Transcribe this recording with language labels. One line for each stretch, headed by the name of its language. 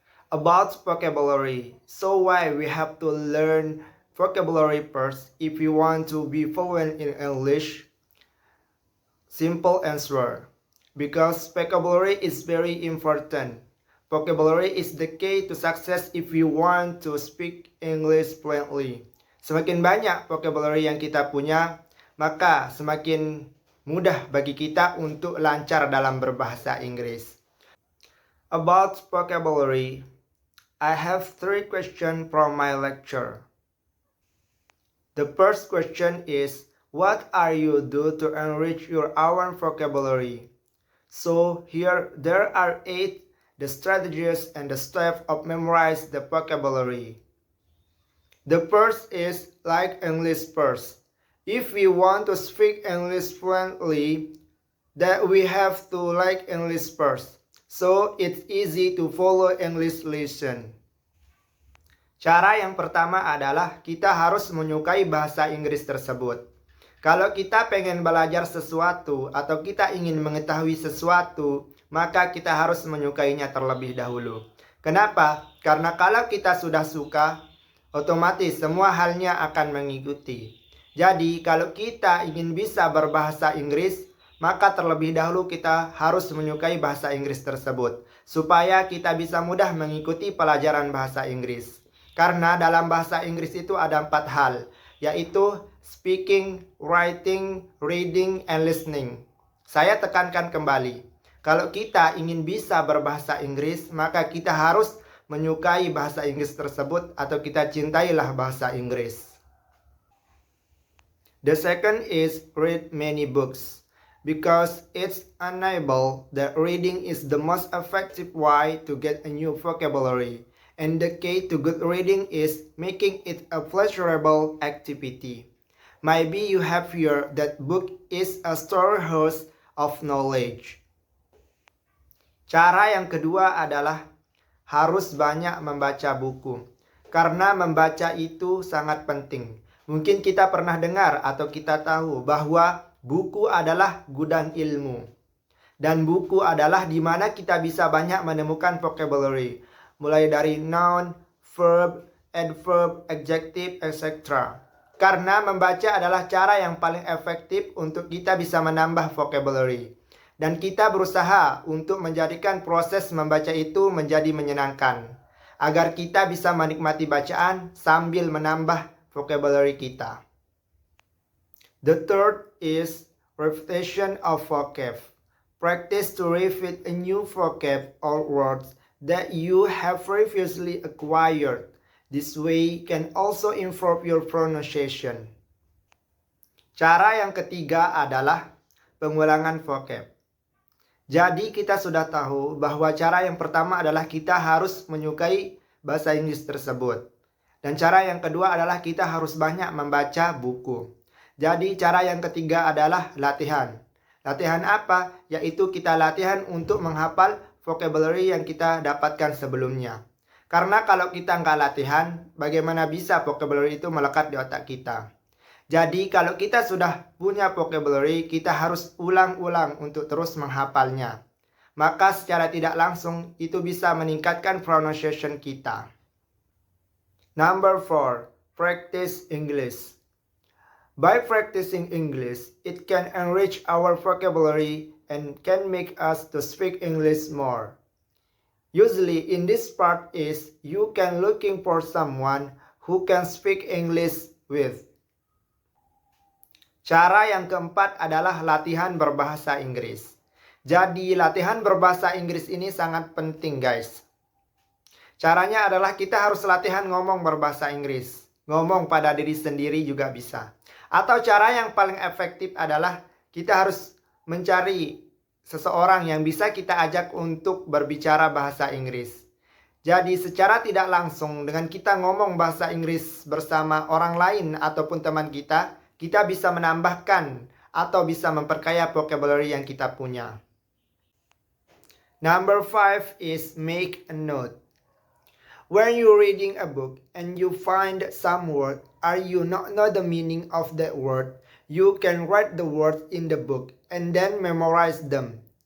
English: About vocabulary, so why we have to learn vocabulary first if you want to be fluent in English? Simple answer. Because vocabulary is very important. Vocabulary is the key to success if you want to speak English fluently.
Indonesian: Semakin banyak vocabulary yang kita punya, maka semakin mudah bagi kita untuk lancar dalam berbahasa Inggris.
English: About vocabulary, I have 3 questions from my lecture. The first question is, what are you do to enrich your own vocabulary? So here there are 8 the strategies and the steps of memorize the vocabulary. The first is like English first. If we want to speak English fluently, that we have to like English first. So it's easy to follow English lesson.
Indonesian: Cara yang pertama adalah kita harus menyukai bahasa Inggris tersebut. Kalau kita pengen belajar sesuatu atau kita ingin mengetahui sesuatu, maka kita harus menyukainya terlebih dahulu. Kenapa? Karena kalau kita sudah suka, otomatis semua halnya akan mengikuti. Jadi kalau kita ingin bisa berbahasa Inggris, maka terlebih dahulu kita harus menyukai bahasa Inggris tersebut, supaya kita bisa mudah mengikuti pelajaran bahasa Inggris. Karena dalam bahasa Inggris itu ada 4 hal, yaitu speaking, writing, reading, and listening. Saya tekankan kembali, kalau kita ingin bisa berbahasa Inggris, maka kita harus menyukai bahasa Inggris tersebut atau kita cintailah bahasa Inggris.
English: The second is read many books because it's undeniable that reading is the most effective way to get a new vocabulary, and the key to good reading is making it a pleasurable activity. Maybe you have heard that book is a storehouse of knowledge.
Indonesian: Cara yang kedua adalah harus banyak membaca buku, karena membaca itu sangat penting. Mungkin kita pernah dengar atau kita tahu bahwa buku adalah gudang ilmu. Dan buku adalah di mana kita bisa banyak menemukan vocabulary. Mulai dari noun, verb, adverb, adjective, etc. Karena membaca adalah cara yang paling efektif untuk kita bisa menambah vocabulary. Dan kita berusaha untuk menjadikan proses membaca itu menjadi menyenangkan. Agar kita bisa menikmati bacaan sambil menambah vocabulary kita.
English: The third is repetition of vocab. Practice to repeat a new vocab or words that you have previously acquired. This way can also improve your pronunciation.
Indonesian: Cara yang ketiga adalah pengulangan vocab. Jadi kita sudah tahu bahwa cara yang pertama adalah kita harus menyukai bahasa Inggris tersebut. Dan cara yang kedua adalah kita harus banyak membaca buku. Jadi cara yang ketiga adalah latihan. Latihan apa? Yaitu kita latihan untuk menghafal vocabulary yang kita dapatkan sebelumnya. Karena kalau kita nggak latihan, bagaimana bisa vocabulary itu melekat di otak kita? Jadi kalau kita sudah punya vocabulary, kita harus ulang-ulang untuk terus menghafalnya. Maka secara tidak langsung itu bisa meningkatkan pronunciation kita.
English: Number 4, practice English. By practicing English, it can enrich our vocabulary and can make us to speak English more. Usually in this part is you can looking for someone who can speak English with.
Indonesian: Cara yang keempat adalah latihan berbahasa Inggris. Jadi latihan berbahasa Inggris ini sangat penting guys. Caranya adalah kita harus latihan ngomong berbahasa Inggris. Ngomong pada diri sendiri juga bisa. Atau cara yang paling efektif adalah kita harus mencari seseorang yang bisa kita ajak untuk berbicara bahasa Inggris. Jadi secara tidak langsung dengan kita ngomong bahasa Inggris bersama orang lain ataupun teman kita bisa menambahkan atau bisa memperkaya vocabulary yang kita punya.
English: Number 5 is make a note. When you're reading a book and you find some word or you not know the meaning of that word, you can write the words in the book and then memorize them.